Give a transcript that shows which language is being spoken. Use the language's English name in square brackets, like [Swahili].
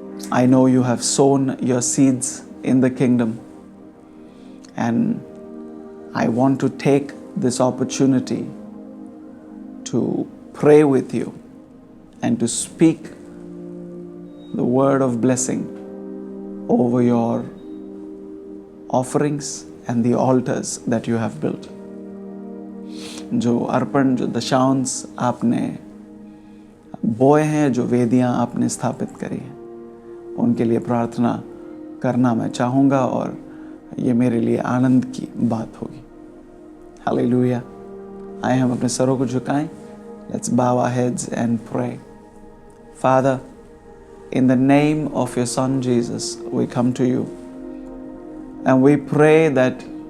[English] I know you have sown your seeds in the kingdom, and I want to take this opportunity to pray with you and to speak the word of blessing over your offerings and the altars that you have built. [Hindi] जो अर्पण, जो दशांश आपने बोए हैं, जो वेदियां आपने स्थापित करी हैं, उनके लिए प्रार्थना करना मैं चाहूँगा और ये मेरे लिए आनंद की बात होगी. हालेलुया. आए हम अपने सरों को झुकाएं. [English] Let's bow our heads and pray. Father, in the name of your Son Jesus, we come to you and we pray that